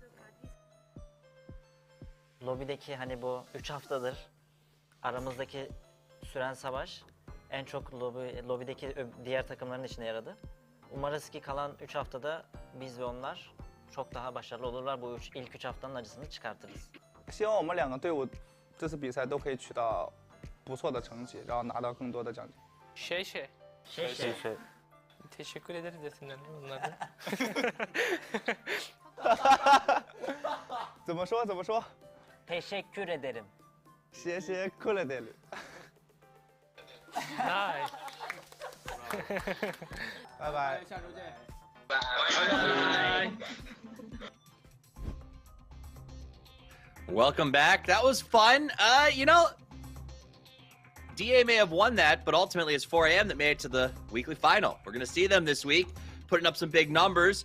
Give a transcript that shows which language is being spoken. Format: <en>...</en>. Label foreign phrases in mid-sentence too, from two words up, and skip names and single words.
<tr>Lobideki hani bu 3 haftadır aramızdaki süren savaş en çok lobideki diğer takımların içine yaradı. Umarız ki kalan 3 haftada biz ve onlar çok daha başarılı olurlar. Bu ilk 3 haftanın acısını çıkartırız.</tr> <zh>希望我们两个队伍这次比赛都可以取到不错的成绩，然后拿到更多的奖金。</zh> <tr>Şey. Teşekkür ederiz desinler bunlardan.</tr> <zh>怎么说？怎么说？</zh> <tr>Teşekkür ederim.</tr> <zh>谢谢克雷德里。 Nice. 拜拜。</zh> <en>Welcome back. That was fun. You know, DA may have won that, but ultimately it's 4 a.m. that made it to the weekly final. We're going to see them this week, putting up some big numbers.</en>